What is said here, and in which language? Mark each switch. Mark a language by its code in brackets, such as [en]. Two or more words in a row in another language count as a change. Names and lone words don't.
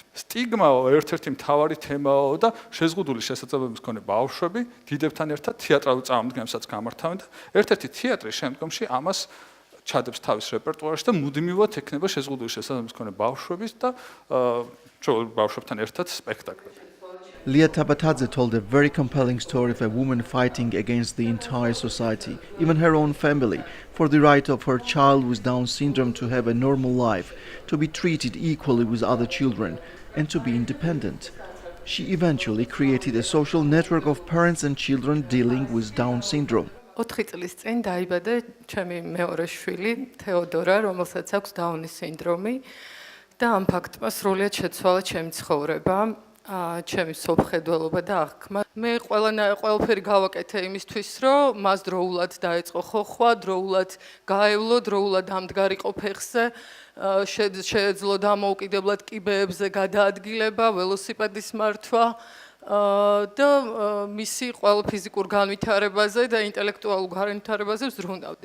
[ka] სტიგმაო ერთ-ერთი მთავარი თემაო და შეზღუდული შესაძლებლობის მქონე ბავშვები დიდებთან ერთად თეატრალურ წარმოდგენებსაც გამართავენ და ერთ-ერთი თეატრი შემდგომში ამას ჩადებს თავის რეპერტუარში და მუდმივად ექნება შეზღუდული შესაძლებლობის მქონე ბავშვების და ბავშვებთან ერთად სპექტაკლები. [en] Lia Tabatadze told a very compelling story of a woman fighting against the entire society, even her own family, for the right of her child with Down syndrome to have a normal life, to be treated equally with other children, and to be independent. She eventually created a social network of parents and children dealing with Down syndrome. [ka] 4 წლის წინ დაიბადა ჩემი მეორე შვილი, თეოდორა, რომელსაც აქვს დაუნის სინდრომი და ამ ფაქტმა სრულიად შეცვალა ჩემი ცხოვრება. ჩემი სოფხედველობა და აღქმა. მე ყველაფერი გავაკეთე იმისთვის, რომ მას დროულად დაეწყო ხოხვა, დროულად გაევლო, დროულად ამდგარიყო ფეხზე, შეეძლო დამოუკიდებლად კიბეებზე გადაადგილება, ველოსიპედის მართვა და მისი ყველა ფიზიკურ განვითარებაზე და ინტელექტუალურ განვითარებაზე ვზრუნავდი.